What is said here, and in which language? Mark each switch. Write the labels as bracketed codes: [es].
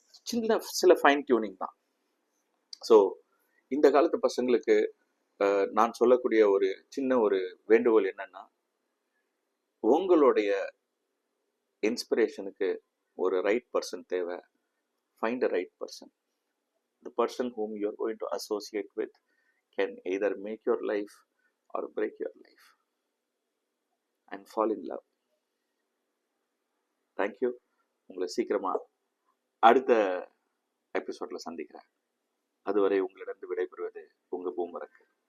[ta] சின்ன சில fine tuning தான். ஸோ இந்த காலத்து பசங்களுக்கு நான் சொல்லக்கூடிய ஒரு சின்ன ஒரு வேண்டுகோள் என்னன்னா, உங்களுடைய இன்ஸ்பிரேஷனுக்கு ஒரு ரைட் பர்சன் தேவை. [en] Find a right person. The person whom you are going to associate with can either make your life or break your life, and fall in love. Thank you. [ta] உங்களை சீக்கிரமா அடுத்த எபிசோட்ல சந்திக்கிறேன். அதுவரை உங்களிடம் விடைபெறுவது உங்க பூமரக்.